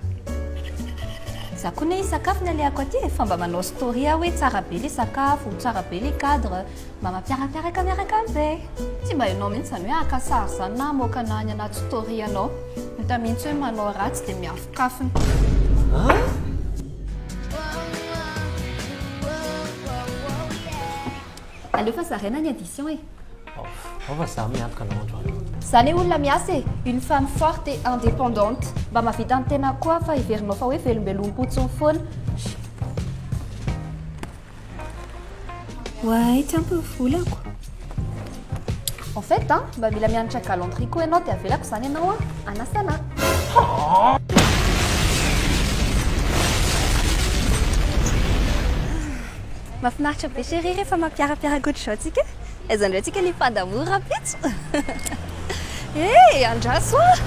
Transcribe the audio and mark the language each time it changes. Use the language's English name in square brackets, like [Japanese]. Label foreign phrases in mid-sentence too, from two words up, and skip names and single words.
[Malagasy] za koa ne sakafo ny aleako aty fa mba manao story a hoe tsara be le sakafo tsara be le cadre mba mampiarapiaraka miaraka amin'izay tsy mba ianao mihitsy zany hoe akasary zany na moka na any anaty story anao hita mihitsy hoe manao ratsy dia miafokafony aleo fa zaraina ny addition e fa za miantoka anao androany zany hoe olona miasa e [French] une femme forte et indépendante [Malagasy] mba mahavita ny tena koa fa iverinao fa hoe velombelom-potsiny foana ouais ty ampy volako [French] en fait [Malagasy] mba mila mianatra galanterie koa ianao dia avelako zany ianao anasana mahafinaritra be chérie rehefa mampiarapiaraka ohatry zao tsika aiza indray tsika ny mpandamour rapitso e andraso